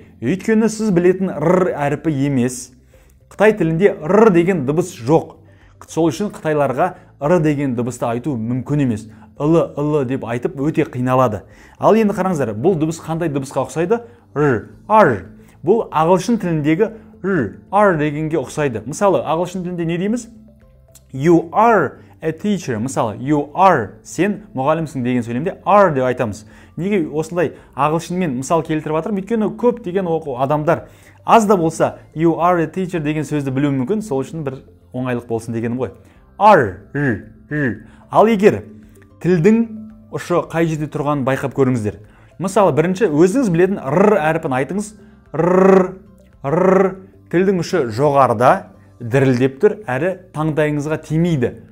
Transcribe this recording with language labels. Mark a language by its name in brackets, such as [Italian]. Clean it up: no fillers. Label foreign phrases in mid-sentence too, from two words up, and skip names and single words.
[Kazakh] Өйткені сіз білетін р әріпі емес. Қытай тілінде р деген дыбыс жоқ. Сол үшін қытайларға р деген дыбысты айту мүмкін емес. Ылы деп айтып өте қиналады. Ал енді қараңыздар, бұл дыбыс қандай дыбысқа ұқсайды? Р. Бұл ағылшын тіліндегі р дегенге ұқсайды. Мысалы, ағылшын тілінде не дейміз? [English] You are a teacher. Мысалы, you are, [Kazakh] сен мұғалімсің деген сөйлемде are деп айтамыз. Неге осындай ағылшынмен мысал келтіріп жатырмын? Өйткені көп деген адамдар аз да болса [English] you are a teacher [Kazakh] деген сөзді білуі мүмкін, сол үшін бір оңайлық болсын дегенім ғой. Are. Ал егер тілдің ұшы қай жерде тұрғанын байқап көріңіздер. Мысалы, бірінші өзіңіз білетін р әріпін айтыңыз. Р. Тілдің ұшы жоғарыда дірілдеп тұр, әрі таңдайыңызға тимейді.